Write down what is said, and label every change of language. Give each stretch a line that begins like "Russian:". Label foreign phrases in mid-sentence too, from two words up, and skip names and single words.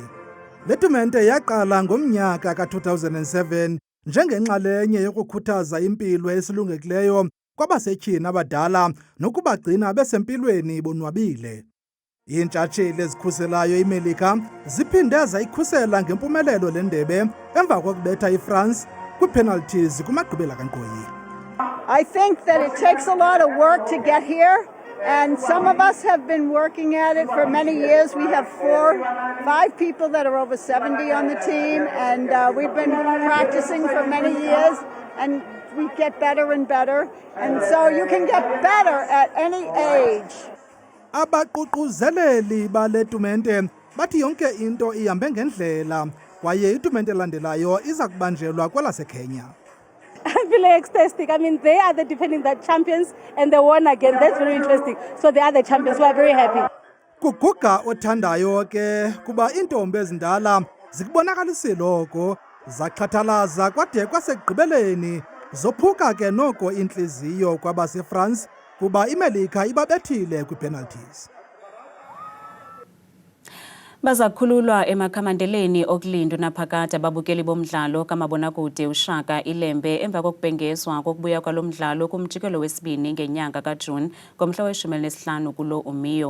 Xhosa: Le tumente yaqala ngomnyaka ka-2007 njengenxalenye yokukhuthaza impilo esilungekileyo kwabasetyhini abadala nokubagcina besempilweni bonwabile. Iintshatsheli ezikhuselayo iMelika ziphinde zayikhusela ngempumelelo le ndebe emva kokubetha iFrance kwiipenalties kumagqibela kankqoyi.
English: I think that it takes a lot of work to get here, and some of us have been working at it for many years. We have 5 people that are over 70 on the team, and we've been practicing for many years, and we get better and better, and so you can get better at any age.
Xhosa: Abaququzeleli bale tumente bathi yonke into ihambe ngendlela kwaye itumente elandelayo iza kubanjelwa kwelaseKenya.
English: I'm feeling ecstatic. I mean, they are the defending champions and they won again. That's very interesting. So they are the champions. We are very happy.
Xhosa: Kuguga othandayo ke kuba intombi ezindala zikubonakalisile oko zaxhathalaza kwade kwasekugqibeleni zophuka ke noko intliziyo kwabaseFrance kuba iMelika ibabethile kwipenalties. Baza kukhululwa emakhamandeleni okulinda naphakade ababukeli bomdlalo kamabonakude uShaka Ilembe emva kokubhengezwa kokubuya kwalo mdlalo kumjikelo wesibini ngenyanga kaJuni ngomhla we-15 kulo umiyo.